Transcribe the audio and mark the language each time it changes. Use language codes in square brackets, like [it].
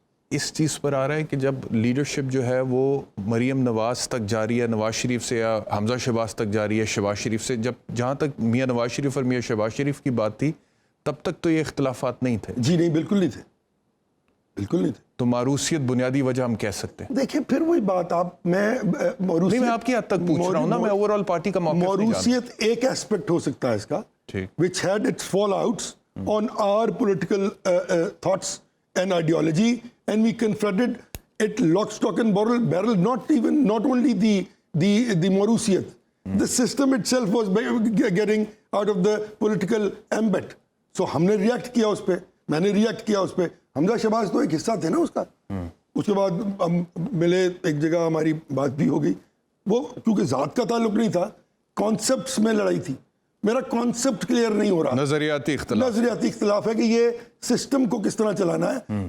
[ur] اس چیز پر آ رہا ہے کہ جب لیڈرشپ جو ہے وہ مریم نواز تک جاری ہے، نواز شریف سے، یا حمزہ شہباز تک جاری ہے شہباز شریف سے، جہاں تک میاں نواز شریف اور میاں شہباز شریف کی بات تھی تب تک تو یہ اختلافات نہیں تھے. جی نہیں، بالکل نہیں تھے، بالکل نہیں تھے. تو ماروثیت بنیادی وجہ ہم کہہ سکتے ہیں. دیکھیں پھر وہی بات، میں آپ کی حد تک پوچھ رہا ہوں نا، میں اوور آل پارٹی کا موقف نہیں جانتا. موروثیت ایک ایسپیکٹ ہو سکتا ہے اس کا، [en] which had its fallouts on our political thoughts and ideology, and we confronted it lock, stock and barrel, not only the موروثیت, the system itself was getting out of the political ambit. [ur] So ہم نے react کیا اس پہ، میں نے react کیا اس پہ. حمزہ شہباز تو ایک حصہ تھے نا اس کا. اس کے بعد ہم ملے ایک جگہ، ہماری بات بھی ہو گئی. وہ کیونکہ ذات کا تعلق نہیں تھا، کانسیپٹس میں لڑائی تھی. میرا کانسیپٹ کلیئر نہیں ہو رہا. نظریاتی اختلاف ہے کہ یہ سسٹم کو کس طرح چلانا ہے.